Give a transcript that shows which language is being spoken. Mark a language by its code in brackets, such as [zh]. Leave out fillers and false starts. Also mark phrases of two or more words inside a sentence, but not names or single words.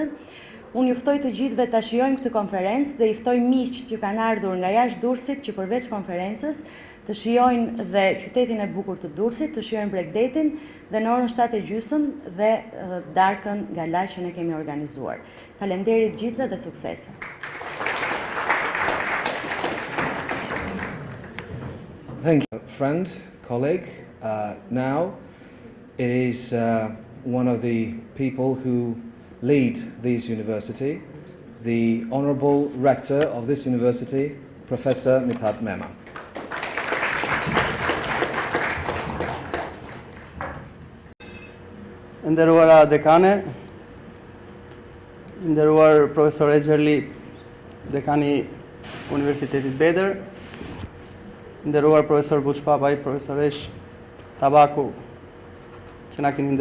[sq] Unë juftoj të gjithëve ta shijojmë këtë konferencë dhe i ftoj miq që kanë ardhur nga jashtë Durrësit që përveç konferencës të shijojnë dhe qytetin e bukur të Durrësit, të shijojnë Bregdetin dhe në orën 7:30 dhe darkën gala që ne kemi organizuar. Faleminderit gjithëve dhe suksese. [en] Thank you, friend, colleague. Now it is one of the people who lead this university, the Honorable Rector of this university, Professor Mithat Mema. [sq] Nderuara dekane, nderuar profesor Exherli, dekani Universitetit Bedër, nderuar profesor Buçpapaj, profesoresh Tabaku, që na keni